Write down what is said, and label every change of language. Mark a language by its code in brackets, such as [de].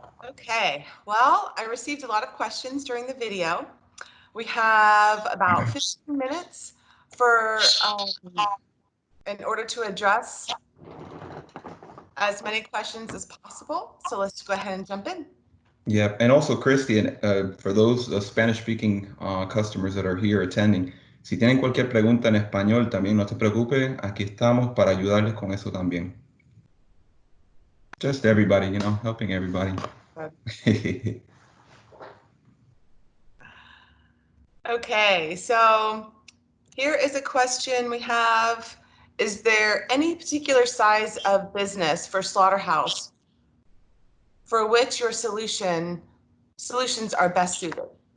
[en] Okay. Well, I received a lot of questions during the video. We have about 15 minutes for in order to address as many questions as possible. So let's go ahead and jump in. Yeah, and also Christy, and for those Spanish-speaking customers that are here attending, [es] si tienen cualquier pregunta en español, también no se preocupe, aquí estamos para ayudarles con eso también. [en] Just everybody, helping everybody. Okay, so here is a question we have. Is there any particular size of business for slaughterhouse for which your solutions are best suited?